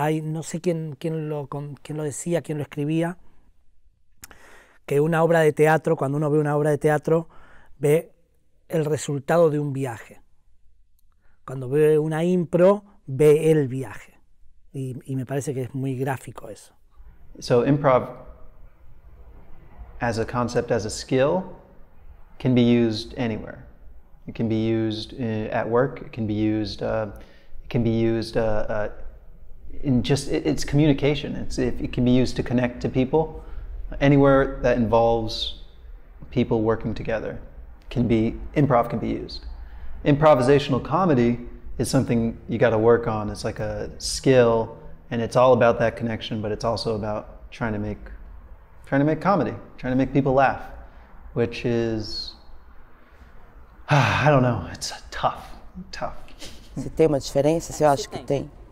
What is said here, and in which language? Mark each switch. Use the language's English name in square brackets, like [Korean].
[Spanish] No sé quién lo decía, quién lo escribía, que una obra de teatro, cuando uno ve una obra de teatro, ve el resultado de un viaje. Cuando ve una impro, ve el viaje. Y me parece que es muy gráfico eso. [English] So improv as a concept, as a skill, can be used anywhere. It can be used at work. It can be used. In just it's communication. It can be used to connect to people. Anywhere that involves people working together, improv can be used. Improvisational comedy is something you got to work on. It's like a skill, and it's all about that connection. But it's also about trying to make comedy, trying to make people laugh, which is, I don't know, it's tough. [Portuguese] Se tem uma diferença, você acha que tem?